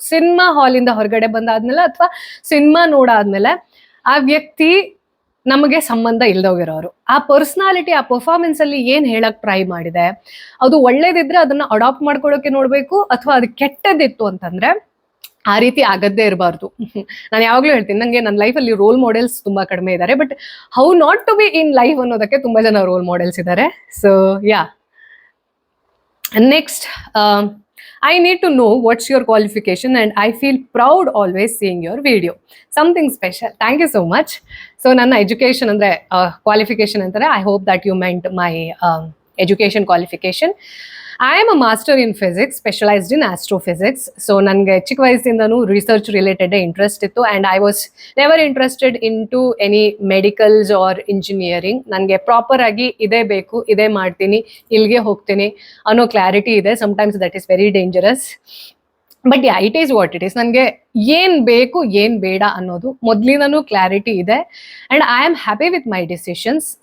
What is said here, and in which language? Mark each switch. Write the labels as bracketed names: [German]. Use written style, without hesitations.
[Kannada] Cinema ಹಾಲಿಂದ ಹೊರಗಡೆ ಬಂದಾದ್ಮೇಲೆ ಅಥವಾ ಸಿನಿಮಾ ನೋಡಾದ್ಮೇಲೆ ಆ ವ್ಯಕ್ತಿ ನಮಗೆ ಸಂಬಂಧ ಇಲ್ದೋಗಿರೋರು, ಆ ಪರ್ಸನಾಲಿಟಿ, ಆ ಪರ್ಫಾರ್ಮೆನ್ಸ್ ಅಲ್ಲಿ ಏನ್ ಹೇಳಕ್ ಟ್ರೈ ಮಾಡಿದೆ, ಅದು ಒಳ್ಳೇದಿದ್ರೆ ಅದನ್ನ ಅಡಾಪ್ಟ್ ಮಾಡ್ಕೊಳ್ಳೋಕೆ ನೋಡ್ಬೇಕು, ಅಥವಾ ಅದು ಕೆಟ್ಟದಿತ್ತು ಅಂತಂದ್ರೆ ಆ ರೀತಿ ಆಗದ್ದೇ ಇರಬಾರ್ದು. ನಾನು ಯಾವಾಗ್ಲೂ ಹೇಳ್ತೀನಿ, ನಂಗೆ ನನ್ನ ಲೈಫಲ್ಲಿ ರೋಲ್ ಮಾಡೆಲ್ಸ್ ತುಂಬಾ ಕಡಿಮೆ ಇದ್ದಾರೆ, but [English] how not to be in life [Kannada] ಅನ್ನೋದಕ್ಕೆ ತುಂಬಾ ಜನ ರೋಲ್ ಮಾಡೆಲ್ಸ್ ಇದ್ದಾರೆ. So yeah. [English] Next, I need to know what's your qualification and I feel proud always seeing your video. Something special. Thank you so much. [Kannada] So ನನ್ನ education ಅಂದ್ರೆ qualification ಅಂತಾರೆ. [English] I hope that you meant my education qualification. I am a master in physics, specialized in astrophysics. [Kannada] So ನನಗೆ ಚಿಕ್ಕ ವಯಸ್ಸಿಂದನೂ research related interest ಇತ್ತು, [English] And I was never interested in to any medicals or engineering. [Kannada] ನನಗೆ proper ಆಗಿ ಇದೇ ಬೇಕು, ಇದೇ ಮಾಡ್ತೀನಿ, ಇಲ್ಲಿಗೆ ಹೋಗ್ತೀನಿ ಅನ್ನೋ ಕ್ಲಾರಿಟಿ ಇದೆ. [English] Sometimes that is very dangerous. But yeah it is what it is. [Kannada] ನನಗೆ ಏನ್ ಬೇಕು ಏನ್ ಬೇಡ ಅನ್ನೋದು ಮೊದ್ಲಿನೂ ಕ್ಲಾರಿಟಿ ಇದೆ [English] And I am happy with my decisions.